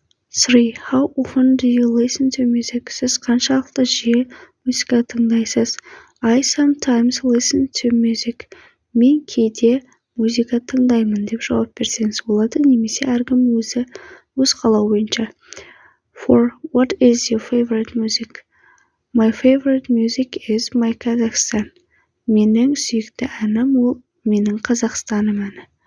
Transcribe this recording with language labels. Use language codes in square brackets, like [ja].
[en] 3. How often do you listen to music? [kk] Сіз қаншалықты жиі музыка тыңдайсыз? [en] I sometimes listen to music. [kk] Мен кейде музыка тыңдаймын деп жауап берсеңіз болады, немесе әркім өз қалауы бойынша. 4. [en] What is your favorite music? My favorite music is my Kazakhstan. [kk] Менің сүйікті әнім ол менің Қазақстаным әні.